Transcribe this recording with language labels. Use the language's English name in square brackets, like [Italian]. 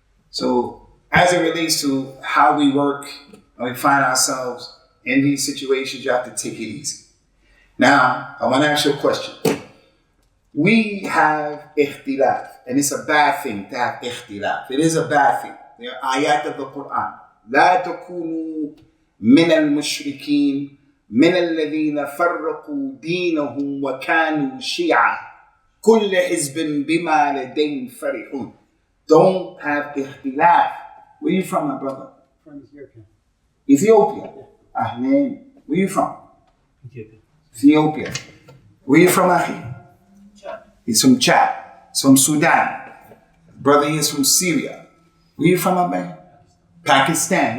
[English] So as it relates to how we work and we find ourselves in these situations, you have to take it easy. Now, I want to ask you a question. We have ikhtilaf, and it's a bad thing to have ikhtilaf. It is a bad thing. There are ayat of the Quran. [Arabic] لا تكونوا من المشركين من الذين فرقوا دينهم وكانوا شيعا كل حزب بما لديهم فرحون. [English] Don't have ikhtilaf. Where you from, my brother? From Ethiopia. Ethiopia. Ahlan. Where you from? Ethiopia. Ethiopia. Where you from, Ahi? He's from Chad. He's from Sudan. Brother is from Syria. Where you from, my man? Pakistan.